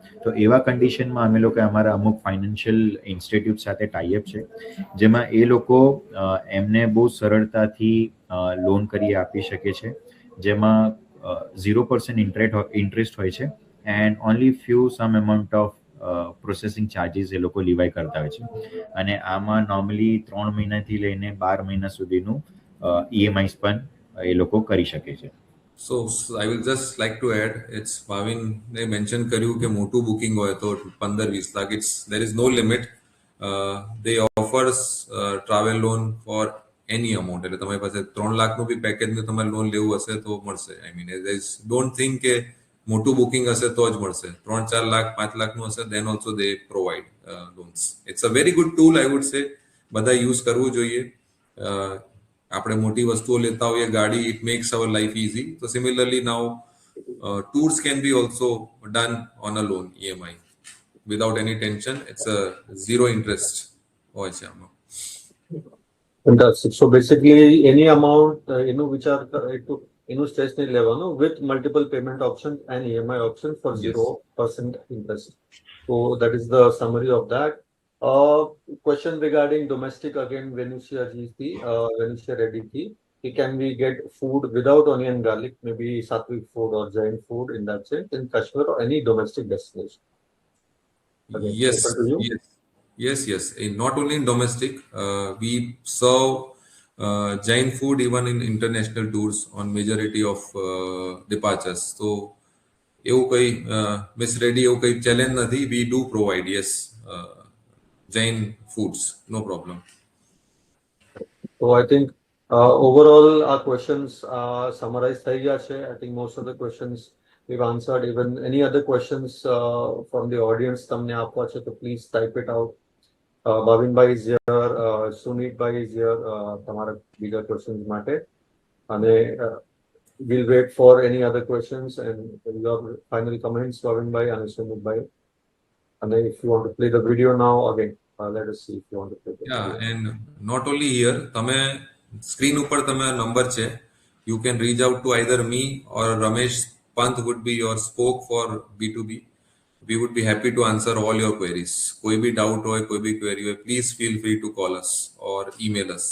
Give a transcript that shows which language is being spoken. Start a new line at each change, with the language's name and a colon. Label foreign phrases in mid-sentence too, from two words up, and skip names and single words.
Gujarati: તો એવા કન્ડિશનમાં અમે લોકો અમારા અમુક
English: financial institute
Gujarati: સાથે ટાઈઅપ છે, જેમાં એ લોકો એમને બહુ સરળતાથી લોન કરી આપી શકે છે, જેમાં 0% ઇન્ટરેસ્ટ હોય છે
English: and only few some amount of processing charges
Gujarati: એ લોકો લિવાય કરતા હોય છે. અને આમાં નોર્મલી 3 મહિનાથી લઈને 12 મહિના સુધીનું EMIs પણ એ લોકો કરી શકે છે.
English: So I will just like to add, it's
Gujarati: Bhavin ને મેન્શન કર્યું કે મોટું બુકિંગ હોય તો 15-20 લાખ,
English: there is no limit. They offers travel loan for any amount.
Gujarati: એટલે તમારી પાસે 3 લાખનું બી પેકેજનું તમારે લોન લેવું હશે તો મળશે.
English: I mean don't think
Gujarati: કે મોટું બુકિંગ હશે તો જ મળશે. 3-4 લાખ 5 લાખનું હશે
English: then also they provide loans. it's a very good tool I would say.
Gujarati: બધા યુઝ કરવું જોઈએ. આપણે મોટી વસ્તુઓ લેતા હોઈએ ગાડી,
English: it makes our life easy. તો similarly now tours can be also done on a loan EMI without any tension. It's a zero interest
Gujarati: હોય છે આમાં.
English: Fantastic. So basically, any amount,
Gujarati: એનું વિચાર એનું સ્ટ્રેસ નહીં લેવાનું,
English: with multiple payment options and EMI options for Yes. 0% interest. So that is the summary of that. Question regarding domestic again, Venusia GC, Venusia Reddy Ki, can we get food without onion garlic, maybe Sattvic food or Jain food in that sense in Kashmir or any domestic destination? Okay, Yes, open to you. yes. Not only in domestic, we serve Jain food even in international tours on majority of departures.
Gujarati: So એવું કઈ મિસ રેડી એવું કઈ ચેલેન્જ નથી.
English: We do provide, yes, Jain foods, no problem. So I think overall our questions summarized
Gujarati: થઈ ગયા છે.
English: I think most of the questions we've answered. Even any other questions from the audience
Gujarati: તમને આપવા છે
English: તો please type it out. Bhavin bhai is here, Sunit bhai is here,
Gujarati: તમારા બીજા questions માટે.
English: અને we'll wait for any other questions and your final comments, Bhavin bhai and Sunit bhai. And if you want to play the video now again, let us see if you want to play the Yeah, video. and not only here,
Gujarati: તમે સ્ક્રીન ઉપર તમે નંબર છે,
English: you can reach out to either me or Ramesh Pant would be your spoke for B2B. We would be happy to answer all your queries.
Gujarati: કોઈ બી ડાઉટ હોય, કોઈ બી query હોય,
English: please feel free to call us or email us.